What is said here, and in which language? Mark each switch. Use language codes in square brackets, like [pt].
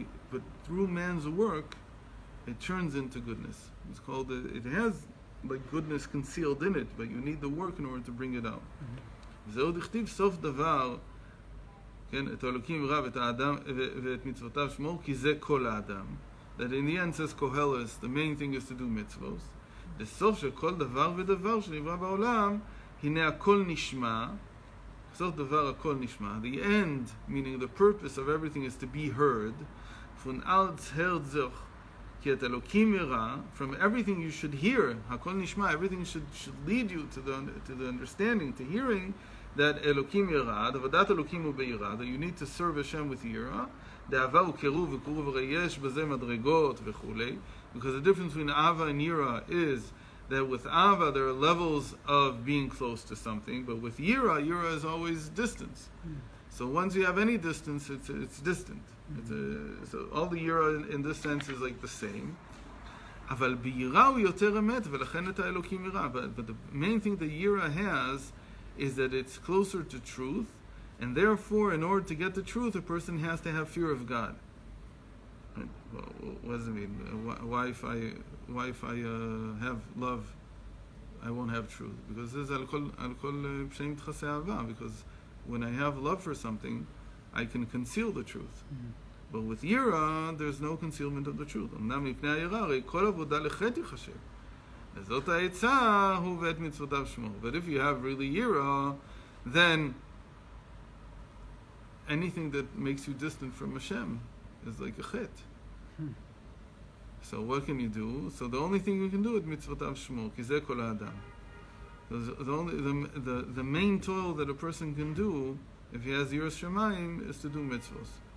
[en] But through man's work, it turns into goodness. It's called. It has like goodness concealed in it, but you need the work in order to bring it out. [he] זהו דכתיב סוף דבר, כן, את האלוקים רב, את האדם ואת מצוותיו שמור, כי זה כל האדם. [en] That in the end says Koheles, the main thing is to do mitzvos. The [he] סוף של כל דבר ודבר שנברא בעולם, הנה הכל נשמע, סוף דבר הכל נשמע, [en] the end, meaning the purpose of everything is to be heard, [yi] von alles hört sich, [he] כי את אלוקים ירא, [en] from everything you should hear, [he] הכל נשמע, [en] everything should lead you to the understanding, to hearing, that [he] אלוקים ירא, עבודת אלוקים הוא ביראה, [en] that you need to serve Hashem with יראה, [he] דאהבה הוא קירוב וקרוב הרי יש בזה מדרגות וכולי, [en] because the difference between Ava and Yira is that with Ava there are levels of being close to something, but with Yira is always distance. So once you have any distance, it's distant. So all the Yira in this sense is like the same. [he] אבל ביראה הוא יותר אמת, ולכן את האלוקים ירא. [en] But the main thing that Yira has is that it's closer to truth, and therefore, in order to get the truth, a person has to have fear of God. Well, what does it mean? Why if I have love, I won't have truth? Because this is al-kol p'shem tchasei ahava. Because when I have love for something, I can conceal the truth. But with yira, there's no concealment of the truth. [he] אמנם מפני היראה, הרי כל עבודה לחטא ייחשב. וזאת העצה, הוא ואת מצוותיו שמור. [en] But if you have really yira, then anything that makes you distant from Hashem is like a chet. So what can you do? So the only thing you can do is [he] mitzvotav shmor, ki zeh kol ha'adam. [en] The main toil that a person can do, if he has yiras shamayim, is to do mitzvos.